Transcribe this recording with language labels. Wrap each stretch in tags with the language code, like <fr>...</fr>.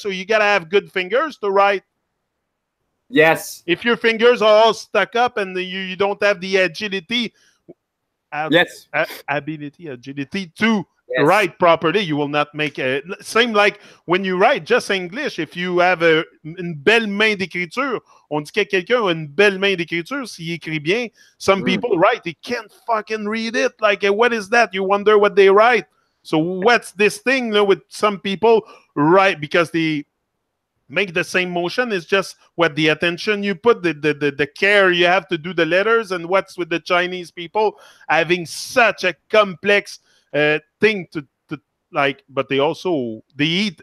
<en>So you gotta have good fingers to write. Yes. If your fingers are all stuck up and you don't have the agility, agility to write properly, you will not make a same like when you write just English.</en> <fr>If you have une belle main d'écriture, on dit que quelqu'un a une belle main d'écriture s'il écrit bien.</fr> <en>Some people write, they can't fucking read it. Like, what is that? You wonder what they write. So what's this thing with some people write because they make the same motion? Is just what the attention you put, the care you have to do the letters. And what's with the Chinese people having such a complex thing to like, but they eat.</en>